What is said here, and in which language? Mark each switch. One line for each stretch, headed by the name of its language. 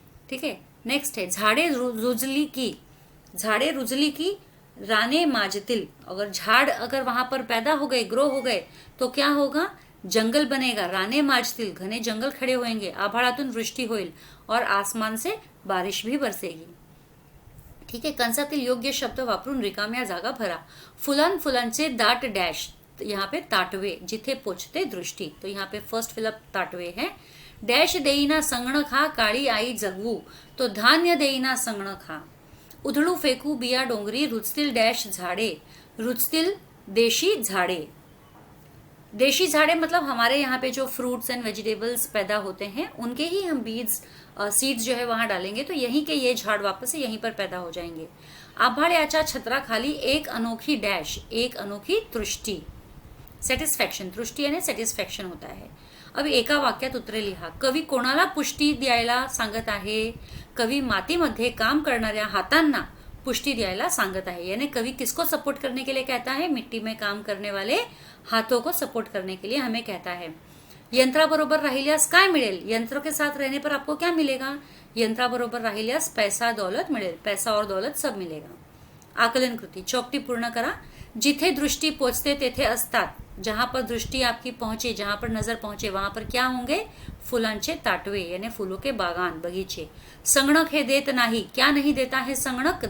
Hindi: ठीक है, नेक्स्ट है
Marathi: झाड़े रुजली की, झाड़े रुजली की राने माजतिल।
Hindi: अगर झाड़ अगर वहाँ पर पैदा हो गए, ग्रो हो गए, तो क्या होगा, जंगल बनेगा,
Marathi: राने माजतील,
Hindi: घने जंगल खड़े होंगे,
Marathi: आभाळातून वृष्टी होईल
Hindi: और आसमान से बारिश भी बरसेगी।
Marathi: ठीक आहे, कंसातील योग्य शब्द वापरून रिकाम्या जागा भरा। फुलां फुलांचे दाट डॅश,
Hindi: यहाँ पे ताटवे,
Marathi: जिथे पोचते दृष्टी,
Hindi: तो यहाँ पे फर्स्ट फिलअप ताटवे है।
Marathi: डॅश देईना संगणक हा, काळी आई जगवू, तो धान्य देईना संगणक हा। उधळू फेकू बिया डोंगरी, रुचतील डैश झाड़े, रुचतील देशी झाड़े।
Hindi: देशी झाड़े मतलब हमारे यहाँ पे जो फ्रूट्स एंड वेजिटेबल्स पैदा होते हैं उनके ही हम बीज सीड्स जो है वहां डालेंगे, तो यहीं के ये झाड़ वापस से यहीं पर पैदा हो जाएंगे।
Marathi: आभाळ्याच्या छत्रा खाली एक अनोखी डैश, एक अनोखी तृष्टी, सॅटिस्फॅक्शन,
Hindi: तृष्टी याने सॅटिस्फॅक्शन होता है।
Marathi: अब एका वाक्यात उत्तरे लिहा। कवी कोणाला पुष्टी द्यायला सांगत आहे? कवी मातीमध्ये काम करणाऱ्या हातांना पुष्टी द्यायला सांगत आहे,
Hindi: यानी कवि किसको सपोर्ट करने के लिए कहता है? मिट्टी में काम करने वाले हाथों को सपोर्ट करने के लिए हमें कहता है।
Marathi: यंत्राबरोबर राहिल्यास काय मिळेल?
Hindi: यंत्र के साथ रहने पर आपको क्या मिलेगा?
Marathi: यंत्राबरोबर राहिल्यास पैसा दौलत मिळेल,
Hindi: पैसा और दौलत सब मिलेगा।
Marathi: आकलन कृती, चौकटी पूर्ण करा। जिथे दृष्टि पोचते तेथे असतात,
Hindi: जहां पर दृष्टि आपकी पहुंचे, जहां पर नजर पहुंचे वहां पर क्या होंगे?
Marathi: फुलांचे ताटवे
Hindi: यानी फूलों के बागान, बगीचे।
Marathi: संगणक हे देत नाही,
Hindi: क्या नहीं देता है संगणक?